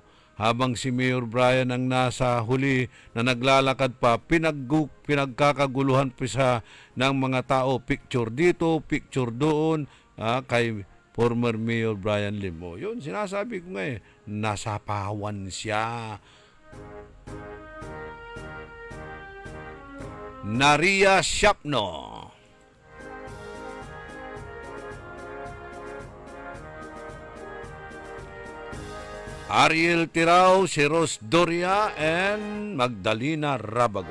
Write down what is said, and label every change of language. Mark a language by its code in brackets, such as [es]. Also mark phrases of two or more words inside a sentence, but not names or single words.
[tl] Habang si Mayor Brian ang nasa huli na naglalakad pa, pinagkakaguluhan pa sa ng mga tao. Picture dito, picture doon, kay [en] former Mayor [tl] Brian Lim. Yun, sinasabi ko nga nasapawan siya. Naria Shapno. Ariel Tirao, si Ros Doria, and Magdalena Rabago.